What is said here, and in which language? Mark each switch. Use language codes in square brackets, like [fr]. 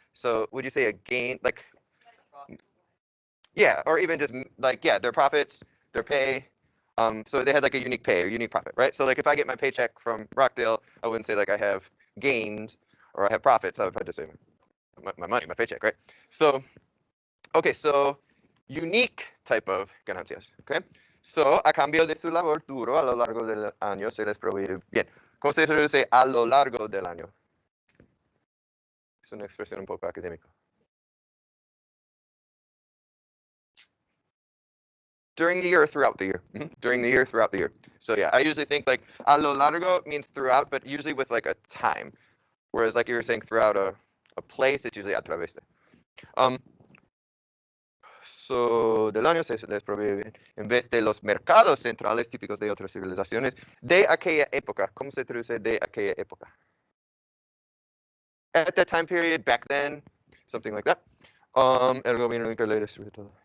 [en] So would you say a gain, like, yeah, or even just like, yeah, their profits, their pay. So they had like a unique pay or unique profit, right? So like if I get my paycheck from Rockdale, I wouldn't say like I have gains or I have profits. I would have to say my money, my paycheck, right? So, okay, so unique type of ganancias, okay? [es] So a cambio de su labor duro a lo largo del año se les provee bien. ¿Cómo se traduce a lo largo del año? Es una expresión un poco académica. [en] During the year or throughout the year. During the year, throughout the year. So yeah, I usually think like [es] a lo largo [en] means throughout, but usually with like a time. Whereas like you were saying throughout a place, it's usually [es] a través de. So del año se les provee en vez de los mercados centrales típicos de otras civilizaciones de aquella época. ¿Cómo se traduce de aquella época? [en] At that time period, back then, something like that. [es] El gobierno inca sobre todo.